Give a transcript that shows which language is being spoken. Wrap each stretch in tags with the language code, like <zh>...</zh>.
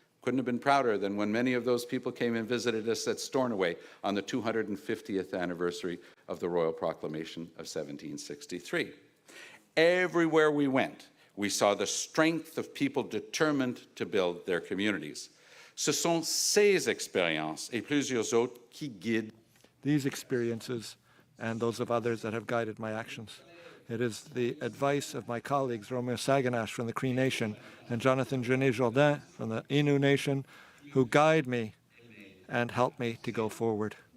<en>Couldn't have been prouder than when many of those people came and visited us at Stornoway on the 250th anniversary of the Royal Proclamation of 1763. Everywhere we went, we saw the strength of people determined to build their communities.</en> <fr>Ce sont ces expériences et plusieurs autres qui guident.</fr> <en>These experiences and those of others that have guided my actions. It is the advice of my colleagues, Romeo Saganash from the Cree Nation and Jonathan Genet-Jourdain from the Innu Nation, who guide me and help me to go forward.</en>